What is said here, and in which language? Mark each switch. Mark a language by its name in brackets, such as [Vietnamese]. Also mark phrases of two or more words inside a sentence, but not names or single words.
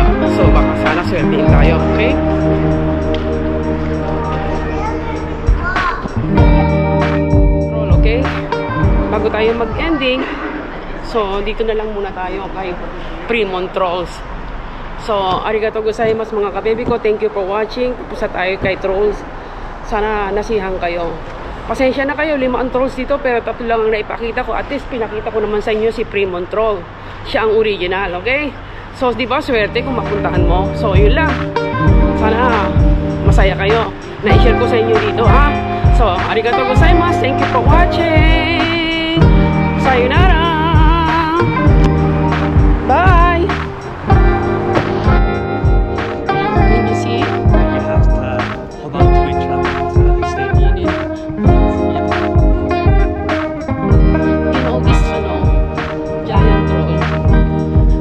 [Filipino] So, baka sana swertihin tayo, okay? Troll, okay? Bago tayo mag-ending, so, dito na lang muna tayo kay Fremont Trolls. So, [Japanese] ありがとうございます [Filipino] mga kababy ko. [English] Thank you for watching. [Filipino] Pupusa tayo kay Trolls. Sana nasihan kayo. Pasensya na kayo, 5 ang trolls dito pero 3 lang ang naipakita ko. At least pinakita ko naman sa inyo si Fremont Troll. Siya ang original, okay? So, di ba, swerte kung mapuntahan mo. So, yun lang. Sana masaya kayo. Na-share ko sa inyo dito, ha? So, [Japanese] ありがとうございます. [English] Thank you for watching. [Japanese] Sayonara. Bye. [English] Can you see? You have to hold on to each other to stay needed. Giant troll.